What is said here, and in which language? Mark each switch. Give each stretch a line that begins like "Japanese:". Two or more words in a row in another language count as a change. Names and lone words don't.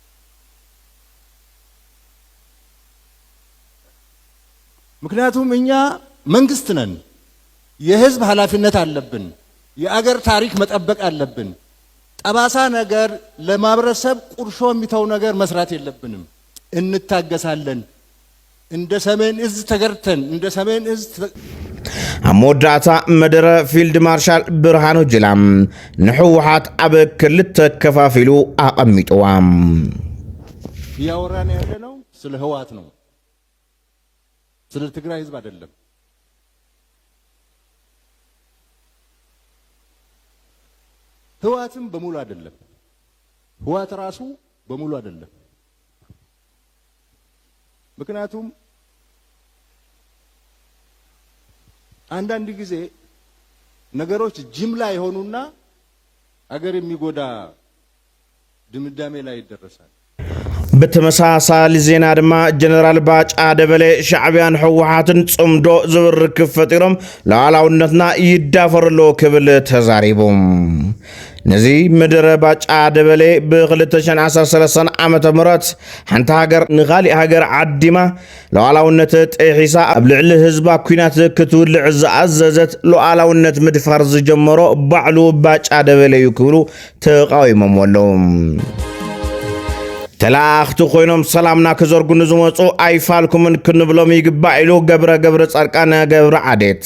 Amharic: ምክንያቱም እኛ መንግስት ነን የህዝብ ኃላፊነት አለብን የአገር ታሪክ መጠበቅ አለብን ጠባሳ ነገር ለማብረሰብ ቁርሾ የሚተው ነገር መስራት የለብንም። እንታገሳለን። እንደ ሰሜን እዝ ተገርተን እንደ ሰሜን እዝ
Tigrinya: አሞዳታ መደረ ፊልድ ማርሻል ብርሃኑ ጁላ ንሕወሓት ኣብ ክልተ ከፋፊሉ ኣቐሚጥዋም
Amharic: ያወራን ያለነው ስለ ህወሓት ነው፣ ስለ ትግራይ ህዝብ አይደለም። ህወሓትም በሙሉ አይደለም፣ ህወሓት ራሱ በሙሉ አይደለም። ምክንያቱም አንዳንድ ጊዜ ነገሮች ጅምላ የሆኑና አገር የሚጎዳ ድምዳሜ ላይ ይደረሳል።
Tigrinya: ብተመሳሳሊ ዜና ድማ ጀነራል ባጫ ደበሌ ሻዕብያን ሕወሓትን ጽምዶ ዝብርክብ ፈጢሮም ሉዓላውነትና ይዳፈርሎ ክብል ተዛሪቦም ነዚ ምድረ ባጫ ደበሌ ብ2013 ዓመተ ምህረት ሓንቲ ሃገር ንኻሊእ ሃገር ዓዲማ ሉዓላውነት ጥሒሳ ኣብ ልዕሊ ህዝባ ኩናት ክትውልዕ ዝኣዘዘት ሉዓላውነት ምድፋር ዝጀመሮ ባዕሉ ባጫ ደበሌ እዩ ክብሉ ተቃዊሞም ኣለዉ። ተላእኽቲ ኮይኖም ሰላምና ክዘርጉ ንዝመፁ ኣይፋልኩምን ክንብሎም ይግባእ ኢሉ ገብረ ጻድቃን ገብረ ዓዴት